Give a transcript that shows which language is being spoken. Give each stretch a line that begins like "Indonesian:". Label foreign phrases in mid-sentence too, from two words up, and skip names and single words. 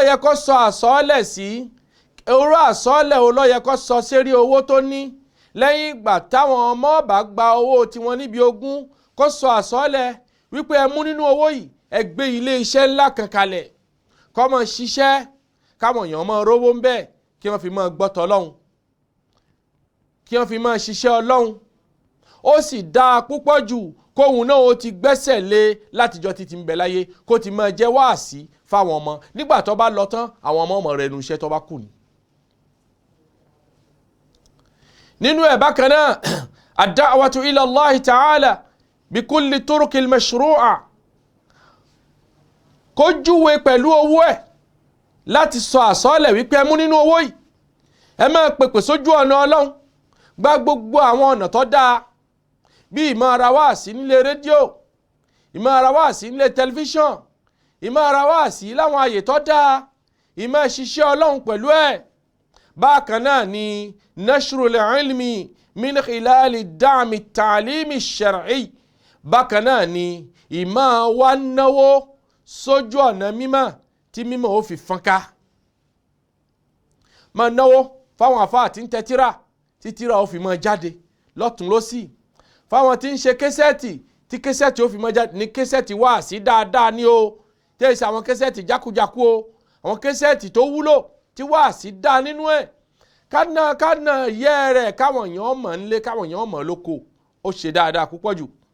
Yoruba: yẹ kó sọ àsọọ́lẹ̀ sí, orú àsọọ́lẹ̀ o ló yẹ kó sọ sérí owó tó ní lẹ́yìn ìgbà táwọn ọmọ bá gba owó tiwọn níbi ogún, kó sọ àsọọ́lẹ̀ wípé ẹ mú nínú owó yìí ẹ gbé ilé iṣẹ́ ńlá kan kalẹ̀ kó máa ṣiṣẹ́, káwọn èèyàn máa rówó ń bẹ̀, kí wọ́n fi máa gbọ́tọ̀ Ọlọ́run, kí wọ́n fi máa ṣiṣẹ́ Ọlọ́run. Ó sì dáa púpọ̀ jù kóhun náà ó ti gbẹ́sẹ̀ lé látijọ́ títí ń bẹ láyé, kó ti máa jẹ́ wáàsí fáwọn ọmọ, nígbà tó bá lọ tán àwọn ọmọ rẹ̀ nu iṣẹ́ tó bá kù ni. nínú ẹ̀ bákan náà
Arabic: الدعوة إلى الله تعالى بكل الطرق المشروعة,
Yoruba: kó júwe pẹ̀lú owó ẹ̀ láti sọ àsọọ́lẹ̀ wípé ẹ mú nínú owó yìí ẹ máa pèpè sójú ọ̀nà Ọlọ́run, gba gbogbo àwọn ọ̀nà tó dáa, bí ìmọ̀ ara wáàsí nílé rédíò, ìmọ̀ ara wáàsí nílé tẹlifíṣọ̀n, ìmọ̀ ara wáàsí láwọn àyè tó dáa, ìmọ̀ ṣiṣẹ́ Ọlọ́run pẹ̀lú ẹ̀. bákan náà ni
Arabic: نشر العلم من خلال دعم التعليم الشرعي,
Yoruba: bákan náà ni ìmọ̀ wa náwó sójú ọ̀nà mímọ́ tí mímọ́ ó fi fọ́nká. máa náwó fáwọn àfáà tí ń tẹ tírà tí tírà ó fi máa jáde lọ́tún lọ́sì, fáwọn tí ń ṣe késẹ́ẹ̀tì tí késẹ́ẹ̀tì ó fi máa jáde ní késẹ́ẹ̀tì wáàsí dáadáa ní o, tẹ́sí àwọn késẹ́ẹ̀tì jákujáku o, àwọn késẹ́ẹ̀tì tó wúlò tí wáàsí dá nínú ẹ̀, kánà yẹ rẹ̀ káwọn èèyàn mọ̀ nílé, káwọn èèyàn mọ̀ lóko, ó ṣe dáadáa púpọ̀ jù.